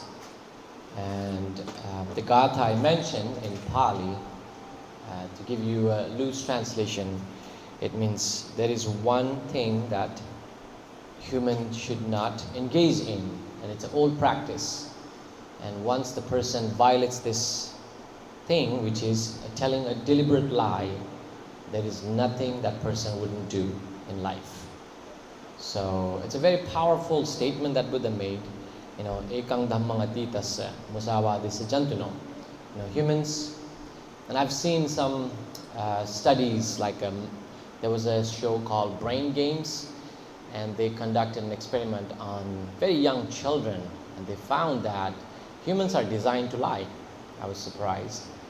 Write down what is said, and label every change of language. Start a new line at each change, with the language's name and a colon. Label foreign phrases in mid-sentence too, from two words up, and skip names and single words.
English: And the Gatha I mentioned in Pali, to give you a loose translation, it means there is one thing that humans should not engage in, and it's an old practice. And once the person violates this thing, which is telling a deliberate lie, there is nothing that person wouldn't do in life. So it's a very powerful statement that Buddha made.
Pali: Ekang dhammang atitasya musavadisya jantuno.
English: Humans, and I've seen some studies, like there was a show called Brain Games, and they conducted an experiment on very young children, and they found that humans are designed to lie. I was surprised.